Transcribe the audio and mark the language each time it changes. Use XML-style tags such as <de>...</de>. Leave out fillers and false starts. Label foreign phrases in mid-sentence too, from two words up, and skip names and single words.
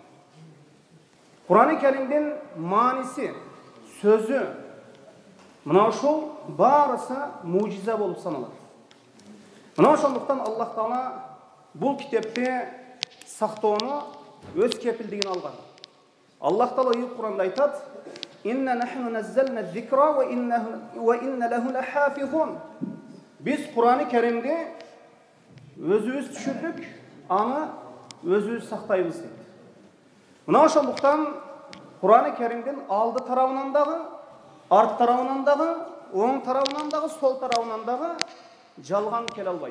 <ky>Кур'ан-ы Кәримдин мааниси, сөзү мына ушул барысы мужиза болуп саналат. Мына ошондуктан Аллах Таала бул китепти сактоону өз кепилдигине алган. Аллах Таала Кур'анда айтат:</ky> <ar>"إنا نحن نزلنا الذكر وإنا له لحافظون."</ar> <ky>Biz Кур'ан-ы Кәримди өзүбүз түшүрдүк, аны өзүбүз сактайбыз дейт. Мына ошондуктан Кур'ан-ы Кәримдин алды тарабынан дагы, арт тарабынан дагы, оң тарабынан дагы, сол тарабынан дагы жалган келе албайт.</ky>